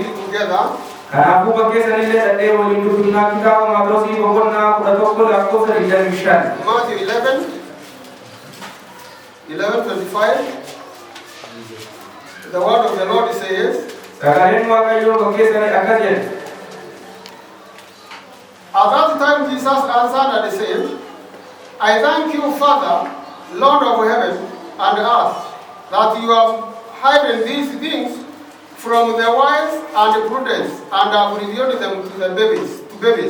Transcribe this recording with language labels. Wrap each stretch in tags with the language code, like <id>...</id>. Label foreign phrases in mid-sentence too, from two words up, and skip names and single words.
<en>together.</en> <om>kanaafuu bakkee sanillee dhadhee waliin dubbifnaa kitaaba Maatosii boqonnaa 11 lakkoofsa 25.</om> <en>Matthew 11:25. The word of the Lord says,</en> <om>sagaleen waaqayyoo bakkee sanii akkas jedhe.</om> <en>at that time Jesus answered and said, I thank you, Father, Lord of heaven and earth, that you have hidden these things from the wise and prudent and have revealed them to babies.</en>